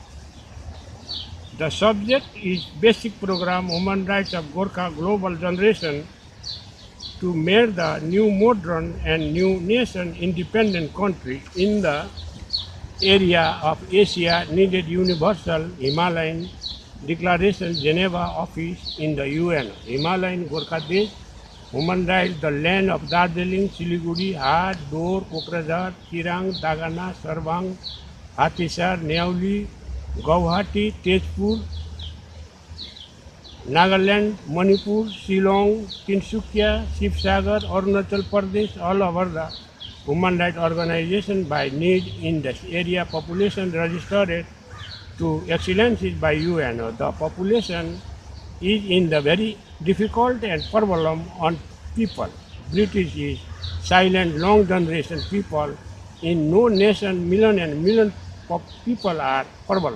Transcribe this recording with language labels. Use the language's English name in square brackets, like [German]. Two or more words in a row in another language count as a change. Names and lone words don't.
[English] The subject is basic program Human Rights of Gorkha Global Generation to make the new modern and new nation independent country in the area of Asia needed universal Himalayan Declaration Geneva office in the UN. Himalayan Gorkha Desh, human rights, the land of Darjeeling, Siliguri, Hat, Dor, Kokrajhar, Chirang, Dagana, Sarbang, Hatisar, Neoli, Guwahati, Tezpur, Nagaland, Manipur, Shillong, Tinsukia, Shivsagar, Arunachal Pradesh, all over the human rights organization by need in this area population registered to excellencies by UN. The population is in the very difficult and problem on people. British is silent long generation people in no nation million and million people are problem.